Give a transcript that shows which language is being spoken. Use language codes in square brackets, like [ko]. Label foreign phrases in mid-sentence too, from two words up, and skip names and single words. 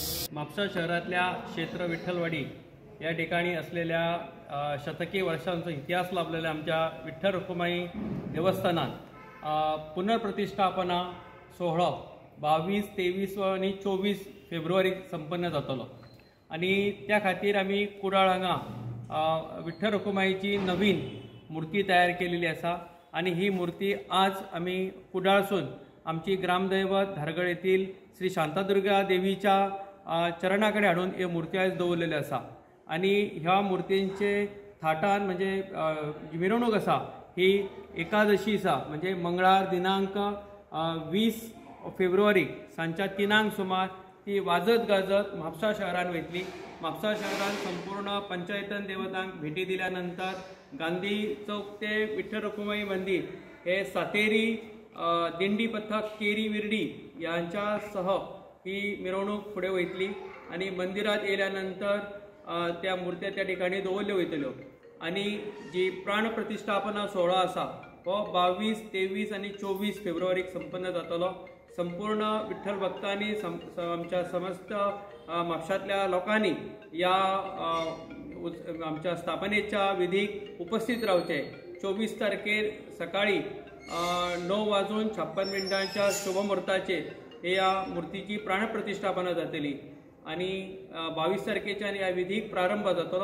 [kok] म्हापसा शहरातल्या क्षेत्र विठ्ठलवाडी या ठिकाणी असलेल्या शतकी वर्षांचा इतिहास लाभलेल्या आमच्या विठ्ठल रखुमाई देवस्थानात पुनर्प्रतिष्ठापना सोहळा 22, 23 आणि 24 फेब्रुवारी संपन्न जातलो आणि त्या खातीर आमी कुडाळ हांगा विठ्ठल रखुमाईची नवीन मूर्ती तयार केलेली आसा आणि ही मूर्ती आज आमी कुडाळसून आमची ग्रामदैवत धारगळ येथील श्री शांतादुर्गा देवीच्या चरणाकडे हाडून ही मूर्ती आज दवरलेली आसा आणि ह्या मूर्तींचे थाटान म्हणजे मिरवणूक आसा ही एकादशी आसा म्हणजे मंगळार दिनांक 20 फेब्रुवारी सांच्या 3 सुमार ती वाजत गाजत म्हापसा शहरान वयतली। म्हापसा शहरान संपूर्ण पंचायतन देवतांक भेटी दिल्यानंतर गांधी चौक ते विठ्ठल रखुमाई मंदिर हे सातेरी दिंडी पथक केरी विर्डी यांच्या सह ही मिरवणूक पुढे वयतली आणि मंदिरात येयल्यानंतर त्या मूर्त्या त्या ठिकाणी दवरल्यो वयतल्यो आणि जी प्राण प्रतिष्ठापना सोहळा आसा हो 22, 23 आणि 24 फेब्रुवारीक संपन्न जातलो। संपूर्ण विठ्ठल भक्तांनी आमच्या समस्त म्हापशातल्या लोकांनी या आमच्या स्थापनेच्या विधीक उपस्थित रावचे। 24 तारखेर सकाळी 9:56 शुभमुहूर्ताचेर ह्या मूर्तीची प्राणप्रतिष्ठापना जातली आणि 22 तारखेच्यान ह्या विधीक प्रारंभ जातलो।